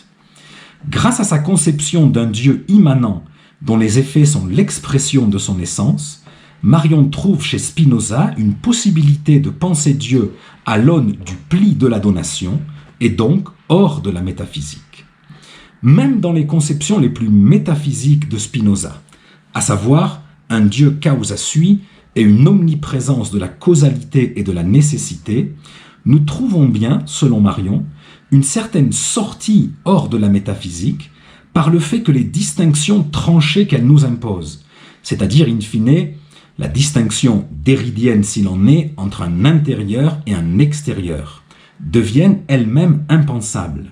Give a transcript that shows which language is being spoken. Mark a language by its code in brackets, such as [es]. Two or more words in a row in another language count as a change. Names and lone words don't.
[fr] Grâce à sa conception d'un Dieu immanent dont les effets sont l'expression de son essence, Marion trouve chez Spinoza une possibilité de penser Dieu à l'aune du pli de la donation et donc hors de la métaphysique. Même dans les conceptions les plus métaphysiques de Spinoza, à savoir un Dieu [la] causa sui [fr] et une omniprésence de la causalité et de la nécessité, nous trouvons bien, selon Marion, une certaine sortie hors de la métaphysique par le fait que les distinctions tranchées qu'elle nous impose, c'est-à-dire [la] in fine [fr] la distinction déridienne s'il en est entre un intérieur et un extérieur, deviennent elles-mêmes impensables.